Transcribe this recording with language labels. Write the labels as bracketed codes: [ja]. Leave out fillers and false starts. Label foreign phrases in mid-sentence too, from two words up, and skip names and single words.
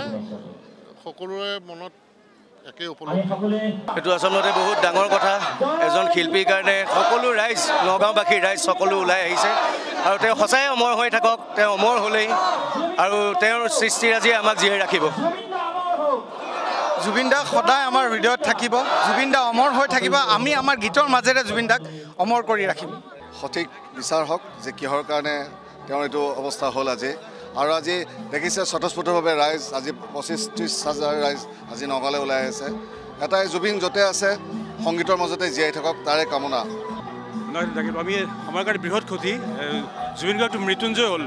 [as] সকলোৰে মনত একে উপলব্ধি। এইটো আচলতে বহুত ডাঙৰ কথা। এজন শিল্পীৰ কাৰণে সকলো ৰাইজ, নগাঁওবাসীৰ ৰাইজ সকলো ওলাই আহিছে আৰু তেওঁ সঁচাই অমৰ হৈ থাকক। তেওঁ অমৰ হ'লেই আৰু তেওঁৰ সৃষ্টিৰাজিয়ে আমাক জীয়াই ৰাখিব। জুবিন দাক সদায় আমাৰ হৃদয়ত থাকিব। জুবিন দা অমৰ হৈ থাকিব। আমি আমাৰ গীতৰ মাজেৰে জুবিন দাক অমৰ কৰি ৰাখিম। সঠিক বিচাৰ হওক যে কিহৰ কাৰণে তেওঁৰ এইটো অৱস্থা হ'ল আজি। আৰু আজি দেখিছে স্বতঃস্ফূৰ্তভাৱে ৰাইজ আজি 25-30,000 ৰাইজ আজি নগাঁৱলৈ ওলাই আহিছে। এটাই जुबिन য'তে আছে সংগীতৰ মাজতে জীয়াই থাকক তাৰে কামনা। আমি আমাৰ কাৰণে বৃহৎ ক্ষতি। जुबिन গাৰ্গটো মৃত্যুঞ্জয় হ'ল।